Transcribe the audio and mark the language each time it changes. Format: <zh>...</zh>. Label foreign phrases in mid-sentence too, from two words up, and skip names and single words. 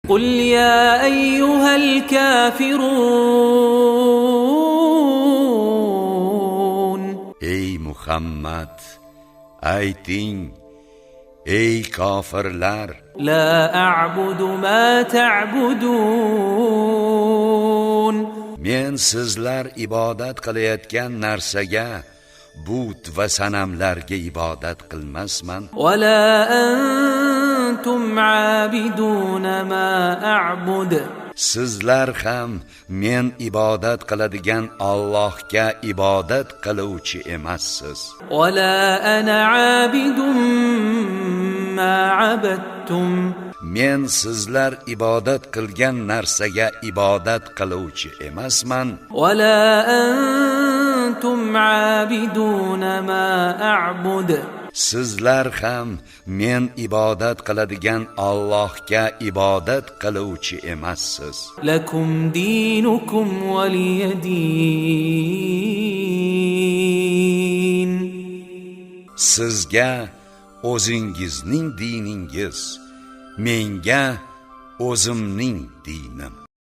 <ar>قل يا أيها الكافرون</ar> <uz>Ey Muhammad, ayting, ey kofirlar,</uz> <ar>لا أعبد ما تعبدون</ar> <uz>men sizlar ibodat qilayotgan narsaga, but va sanamlarga ibodat qilmasman.</uz> <ar>ولا أنتم عابدون ما أعبد</ar> <uz>Sizlar ham men ibodat qiladigan Allohga ibodat qiluvchi emassiz.</uz> <ar>ولا أنا عابد ما عبدتم</ar> <uz>Men sizlar ibodat qilgan narsaga ibodat qiluvchi emasman.</uz> <ar>ولا أنتم عابدون ما أعبد</ar> <uz>Sizlar ham men ibodat qiladigan Allohga ibodat qiluvchi emassiz.</uz> <ar>لكم دينكم ولي دين</ar> <uz>Sizga o'zingizning diningiz, menga o'zimning dinim.</uz>